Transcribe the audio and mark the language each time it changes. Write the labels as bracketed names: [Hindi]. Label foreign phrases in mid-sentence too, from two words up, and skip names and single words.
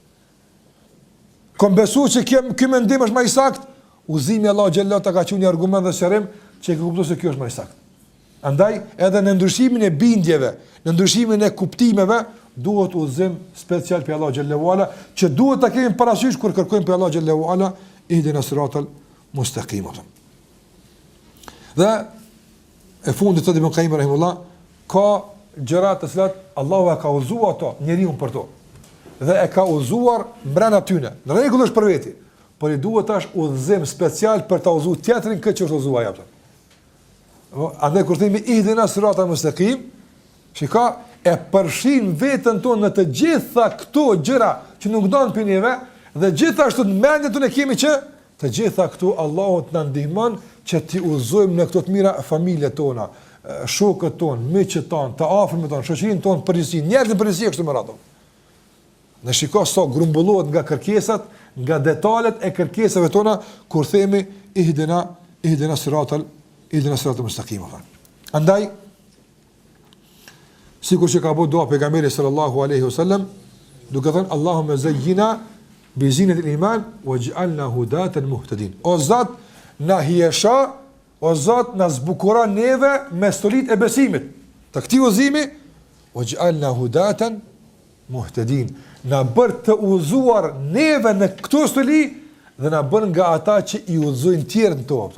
[Albanian] Kum besu që ky mendim është më i saktë, udhëzimi [Arabic] الله جل [Albanian] ta ka qenë një argument dhe shërim që e kuptoj se kjo është më i saktë. Andaj edhe në ndryshimin e bindjeve, në ndryshimin e kuptimeve, duhet udhëzim special për [Arabic] الله جل وعلا, [Albanian] që duhet ta kemi parasysh kur kërkojmë për [Arabic] الله جل وعلا اهدنا الصراط المستقيم. [Albanian] Dhe e fundit të Ibn Qayyim rahimullah, ka gjëra të cilat Allahu e ka udhëzuar ato njeriu për to. Dhe e ka udhëzuar brenda tyne. Në rregull është për veti, por i duhet tash udhëzim special për ta udhëzuar tjetrin këtë që është udhëzuar ajo. Andaj kur themi [Arabic] اهدنا الصراط المستقيم, [Albanian] shika e përfshin veten tonë në të gjitha këto gjëra që nuk don për neve, dhe gjithashtu në mendjen tonë kemi që të gjitha këtu Allahu të na ndihmon që ti udhëzojmë në këto të mira familjet tona, shokët tonë, miqët tonë, të afërmit tonë, shoqërinë tonë përgjithësi, njerëzit përgjithësi kështu me radhë. Ne shikoj sa grumbullohet nga kërkesat, nga detalet e kërkesave tona kur themi [Arabic] اهدنا الصراط المستقيم. [Albanian] Andaj sikur që ka bëu dua pejgamberi [Arabic] صلى الله عليه وسلم, [Albanian] duke thënë [Arabic] اللهم زينا بزينة الإيمان واجعلنا هداة مهتدين. [Albanian] O Zot, na hiesha, o Zot, na zbukuro neve me stolit e besimit. Të këtij udhëzimi [Arabic] واجعلنا هداة مهتدين. [Albanian] Na bër të udhëzuar neve në këtë stoli dhe na bën nga ata që i udhëzojnë tjerë në to.